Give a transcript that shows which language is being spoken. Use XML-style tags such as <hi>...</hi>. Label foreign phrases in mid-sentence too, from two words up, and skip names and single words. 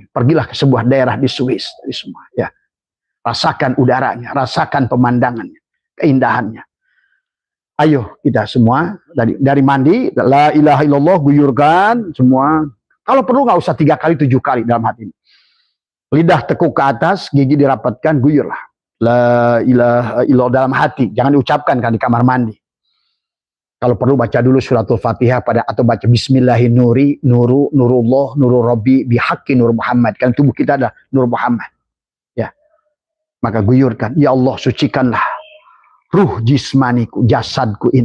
<id>Pergilah ke sebuah daerah di Swiss, tadi semua. Ya, rasakan udaranya, rasakan pemandangannya, keindahannya. Ayo kita semua dari mandi,</id> <ar>la ilaha illallah,</ar> <id>guyurkan semua. Kalau perlu nggak usah 3 kali, 7 kali dalam hati. Lidah tekuk ke atas, gigi dirapatkan, guyurlah.</id> <ar>La ilaha illallah</ar> <id>dalam hati, jangan diucapkan kan di kamar mandi. Kalau perlu baca dulu suratul Fatihah atau baca Bismillahirrahmanirrahim,</id> <ar>nurullah, nurul Rabbi, bihaqqi nur Muhammad.</ar> <id>Kan tubuh kita adalah</id> <ar>nur Muhammad.</ar> <id>Ya. Maka guyurkan, ya Allah sucikanlah ruh jismaniku, jasadku ini.</id>